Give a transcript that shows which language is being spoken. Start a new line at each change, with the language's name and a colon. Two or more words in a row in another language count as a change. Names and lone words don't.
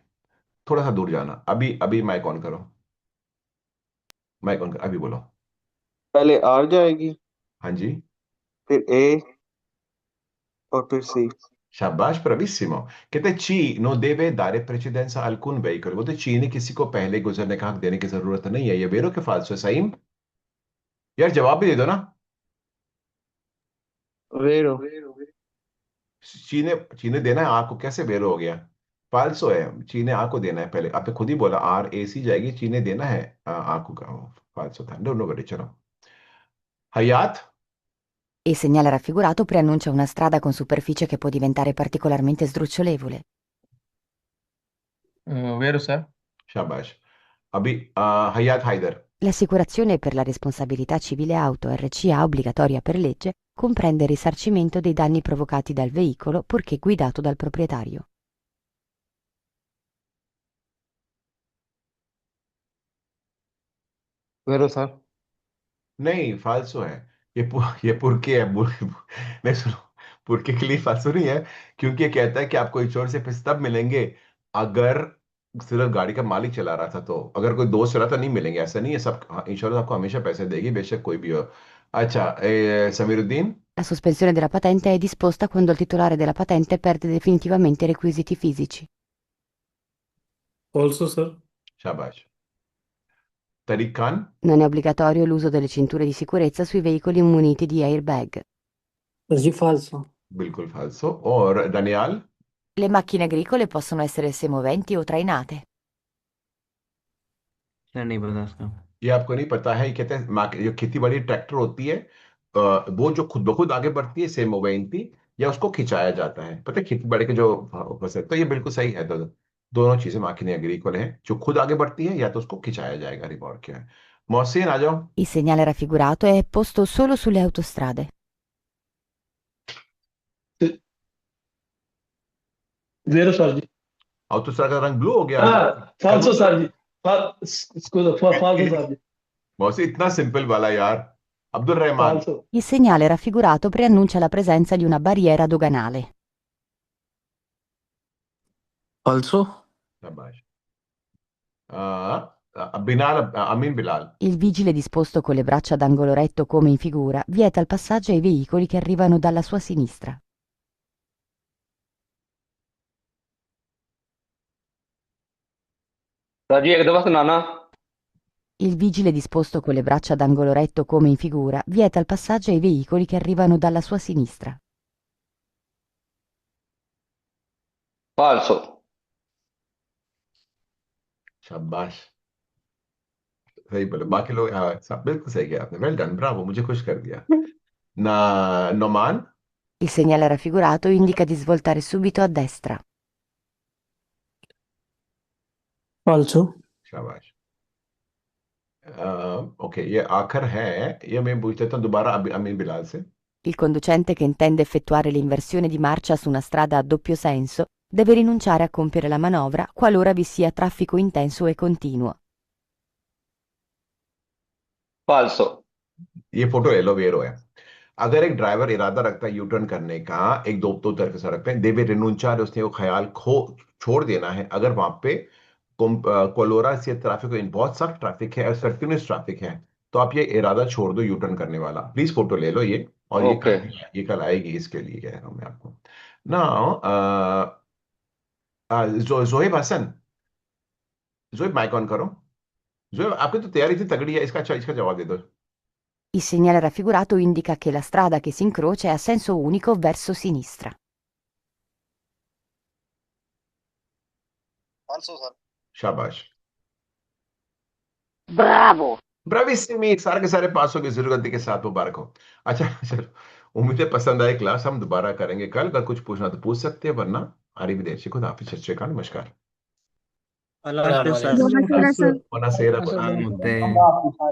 Hindi: थोड़ा सा दूर जाना। अभी अभी माइक ऑन करो, माइक ऑन करो, अभी बोलो। पहले आर जाएगी, हाँ जी। फिर ए, और फिर सी।
Italian: शाबाश, ब्राविसिमो। कहते chi non deve dare precedenza alcun veicolo,
Hindi: बोलते ची ने किसी को पहले गुजरने का हक देने की जरूरत नहीं है। ये वेरो के फालसो है, सही? यार जवाब भी दे दो ना। वेरो। चीने देना है आ को, कैसे बेरो हो गया? फाल्सो है, चीने आ को देना है। पहले आपने खुद ही बोला आर ए सी जाएगी, चीने देना है आ को का। फाल्सो था, नो नो बड़ी। चलो हयात।
Italian: Il segnale raffigurato preannuncia una strada con superficie che può diventare particolarmente sdrucciolevole.
Hindi: वेरो सर। शाबाश। अभी हयात हैदर।
Italian: L'assicurazione per la responsabilità civile auto RCA obbligatoria per legge comprende il risarcimento dei danni provocati dal veicolo purché guidato dal proprietario.
Hindi: वेरो सर। नहीं, फाल्सो है। ये पुरके है, नहीं सुनो, पुरके के लिए फाल्सो नहीं है। क्योंकि ये कहता है कि आपको इंश्योरेंस से पैसे तब मिलेंगे अगर सिर्फ गाड़ी का मालिक चला रहा था। तो अगर कोई दोस्त चला था नहीं मिलेंगे, ऐसा नहीं है। सब इंश्योरेंस आपको हमेशा पैसे देगी, बेशक कोई भी हो। अच्छा, समीरुद्दीन।
Italian: La sospensione della patente è disposta quando il titolare della patente perde definitivamente i requisiti fisici.
Hindi: ऑल्सो सर। शाबाश। तरीक खान।
Italian: Non è obbligatorio l'uso delle cinture di sicurezza sui veicoli muniti di airbag.
Hindi: जी फाल्सो। बिल्कुल फाल्सो। और दनियाल।
Italian: Le macchine agricole possono essere semoventi o trainate.
Hindi: सर नहीं पता इसका। ये आपको नहीं पता है? ये कहते हैं जो खेती बाड़ी ट्रैक्टर होती है, वो जो खुद ब खुद आगे बढ़ती है, सेम मोवेंटी, या उसको खिंचाया जाता है। पता है खेती बाड़ी के जो बस है, तो ये बिल्कुल सही है। दोनों चीजें
Italian: macchine agricole
Hindi: है, जो खुद आगे बढ़ती है या तो उसको खिंचाया जाएगा। रिवॉर्ड क्या है? मोहसिन आ जाओ।
Italian: Il segnale raffigurato è posto solo sulle autostrade. Vero Sardi?
Hindi: और दूसरा का रंग ब्लू हो गया।
Italian: Falso Sardi. Scusa, falso Sardi.
Hindi: मोहसिन इतना सिंपल वाला यार। अब्दुल रहमान।
Italian: Falso. Il segnale raffigurato preannuncia la presenza di una barriera doganale.
Hindi: ऑल्सो। शाबाश। बिलाल, अमीन बिलाल।
Italian: Il vigile disposto con le braccia ad angolo retto come in figura vieta il passaggio ai veicoli che arrivano dalla sua sinistra.
Hindi: राजी एक दफा सुनाना।
Italian: Il vigile disposto con le braccia ad angolo retto come in figura vieta il passaggio ai veicoli che arrivano dalla sua sinistra.
Hindi: फाल्सो। शाबाश, सही बोले। बाकी लोग हाँ, बिल्कुल सही किया आपने।
English: well done,
Hindi: ब्रावो, मुझे खुश कर दिया। ना नोमान। Il segnale raffigurato indica di svoltare subito a destra. ऑल्सो। शाबाश। ओके, ये आखिर है। ये मैं पूछ लेता हूँ दोबारा अमीन बिलाल से।
Italian: Il conducente che intende effettuare l'inversione di marcia su una strada a doppio senso deve rinunciare a compiere la manovra qualora vi sia traffico intenso e continuo.
Hindi: फाल्सो। ये फोटो ले लो, वेरो है। अगर एक ड्राइवर इरादा रखता है यू टर्न करने का एक दो दो तरफ की सड़क पे,
Italian: deve rinunciare,
Hindi: उसने वो ख्याल खो छोड़ देना है अगर वहां पे कोलोरा से ट्रैफिक बहुत सख्त ट्रैफिक है और कंटिन्यूस ट्रैफिक है, तो आप ये इरादा छोड़ दो यू टर्न करने वाला। प्लीज फोटो ले लो ये। और ओके। ये कल आएगी, इसके लिए कह रहा हूं मैं आपको ना। जोहेब हसन, जोहेब माइक ऑन करो। जोहेब, आपकी तो तैयारी इतनी तगड़ी है, इसका अच्छा, इसका जवाब दे दो।
Italian: Il segnale raffigurato indica che la strada che si incrocia è a senso unico verso sinistra.
Hindi: शाबाश, Bravo! ब्राविसिमी, सारे के सारे पास हो गए, जरूरत के साथ। मुबारक हो। अच्छा चलो, उम्मीद है पसंद आए क्लास। हम दोबारा करेंगे कल। अगर कुछ पूछना तो पूछ सकते हैं, वरना arrivederci, खुदा हाफिज,
Punjabi: ਸਤ ਸ੍ਰੀ ਅਕਾਲ,
Hindi: नमस्कार। अल्लाह हाफिज़ सर।
Italian: Buonasera, sir. Buonasera,
Hindi: असल
Italian: buonasera।
Hindi: मुद्दे